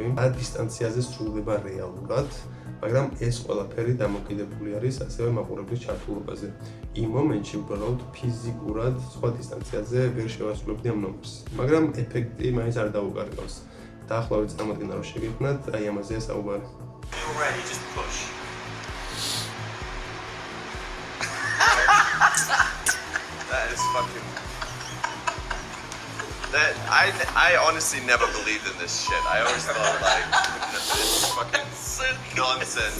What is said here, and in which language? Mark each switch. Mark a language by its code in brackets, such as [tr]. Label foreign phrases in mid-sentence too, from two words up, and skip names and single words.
[ka] დისტანციაზე სრულდება რეალურად, მაგრამ ეს ყველაფერი დამოკიდებული არის ასევე მაყურებლის ჩართულობაზე. იმ მომენტში უბრალოდ ფიზიკურად სხვა დისტანციაზე ვერ შევასრულებდი ამ ნომერს, მაგრამ ეფექტი მაინც არ დაუკარგავს. დაახლოებით წარმოგიდგენთ, რომ შეგექმნათ, აი ამაზეა საუბარი. [en] That is fucking. I honestly never believed in this shit. I always thought like it's fucking nonsense.